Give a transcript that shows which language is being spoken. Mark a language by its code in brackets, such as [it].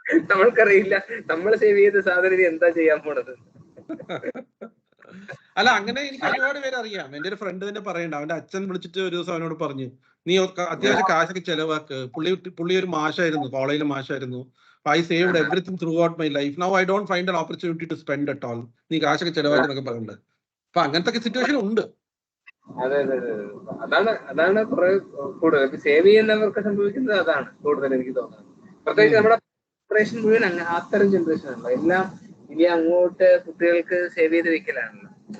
[ml] നമ്മൾക്കറിയില്ല നമ്മൾ സേവ് ചെയ്ത സാധനം എന്താ ചെയ്യാൻ പോണത്. അല്ല, അങ്ങനെ എനിക്ക് ഒരുപാട് പേര് അറിയാം. എന്റെ ഒരു ഫ്രണ്ട് തന്നെ പറയണ്ട, അവന്റെ അച്ഛൻ വിളിച്ചിട്ട് ഒരു ദിവസം അവനോട് പറഞ്ഞു, നീ അത്യാവശ്യം കാശൊക്കെ ചെലവാക്ക്. പുള്ളി ഒരു മാഷായിരുന്നു, കോളേജിലെ മാഷായിരുന്നു. [en] I saved everything throughout my life. Now I don't find an opportunity to spend at all. [ml] നീ കാശൊക്കെ ചെലവാക്കുന്നൊക്കെ പറയുന്നുണ്ട്. അപ്പൊ അങ്ങനത്തെ സിറ്റുവേഷൻ ഉണ്ട്. അതെ, അതാണ് കുറെ കൂടുതൽ സേവ് ചെയ്യുന്നവർക്ക് സംഭവിക്കുന്നത്. അതാണ് കൂടുതൽ എനിക്ക് തോന്നുന്നത്. പ്രത്യേകിച്ച് നമ്മുടെ ജനറേഷൻ മുഴുവൻ അത്തരം ജനറേഷൻ ആണല്ലോ. എല്ലാം ഇനി അങ്ങോട്ട് കുട്ടികൾക്ക് സേവ് ചെയ്ത് വെക്കലാണല്ലോ.